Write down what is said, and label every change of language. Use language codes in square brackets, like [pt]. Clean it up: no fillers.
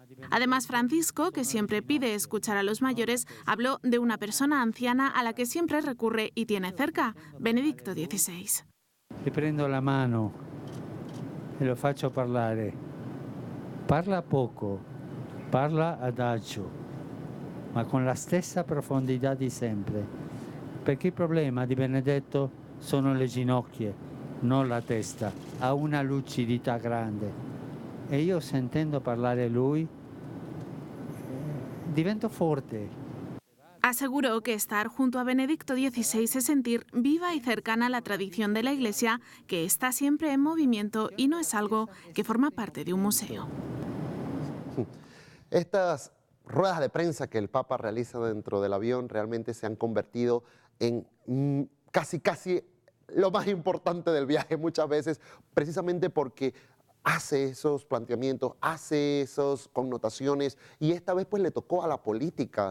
[es] Además, Francisco, que siempre pide escuchar a los mayores, habló de una persona anciana a la que siempre recurre y tiene cerca, Benedicto XVI. [it] Le prendo la mano e lo faccio parlare. Parla poco, parla adagio, ma con la stessa profondità di sempre. Perché il problema di Benedetto sono le ginocchia, non la testa. Ha una lucidità grande. E io sentendo parlare lui divento forte. [es] Aseguró que estar junto a Benedicto XVI es sentir viva y cercana la tradición de la Iglesia, que está siempre en movimiento y no es algo que forma parte de un museo. Estas ruedas de prensa que el Papa realiza dentro del avión realmente se han convertido en casi lo más importante del viaje muchas veces, precisamente porque hace esos planteamientos, hace esas connotaciones y esta vez pues le tocó a la política.